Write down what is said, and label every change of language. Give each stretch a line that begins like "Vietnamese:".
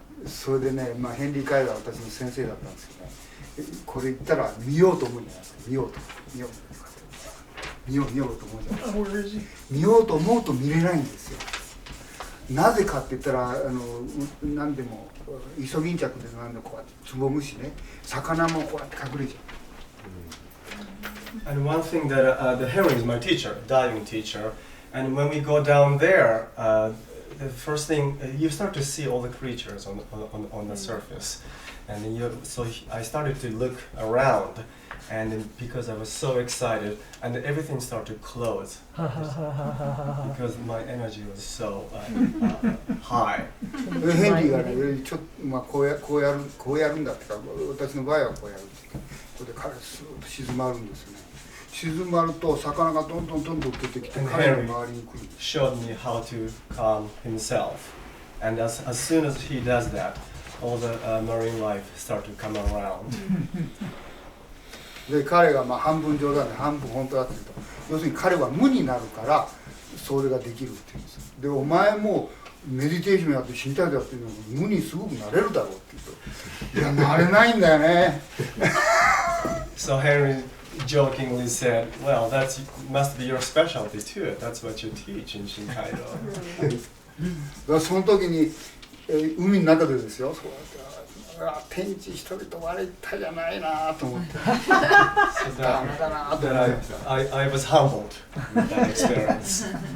Japanese: それでね、まあ、ヘンリー・カイザーは私の先生だったんですけどね、これ言ったら見ようと思うんじゃないですか。見ようと思うじゃないですか。
English: Where is he?
Japanese: 見ようと思うと見れないんですよ。なぜかって言ったら何でもイソギンチャクで何でもこうやってつぼむしね、魚もこうやって隠れちゃう。
English: And one thing that the Henry is my teacher, diving teacher, and when we go down there, the first thing you start to see all the creatures on the surface, and so I started to look around, and then because I was so excited, and everything started to close because my energy was so high.
Japanese: ヘンリーがね、ちょっとまあこうやるんだってか、私の場合はこうやるっていうか、これで彼スーッと静まるんですよね。静まると魚がどんどん出てきて彼の周りに来る。
English: Showed me how to calm himself, and as soon as he does that, all the marine life start to come around.
Japanese: で彼がまあ半分冗談で半分本当だって言うと、要するに彼は無になるからそれができるって言うんですよ。でお前もメディテーションやって身体でやってるのに無にすごくなれるだろうって言うと、いやなれないんだよね。
English: So Henry jokingly said, "Well, that must be your specialty too. That's what you teach in Shintaido."
Japanese: だからその時に、海の中でですよ、そうやって天地人々割れたじゃないなと思って。
English: So
Japanese: ダメだなと
English: that
Japanese: 思って。
English: I was humbled with that experience.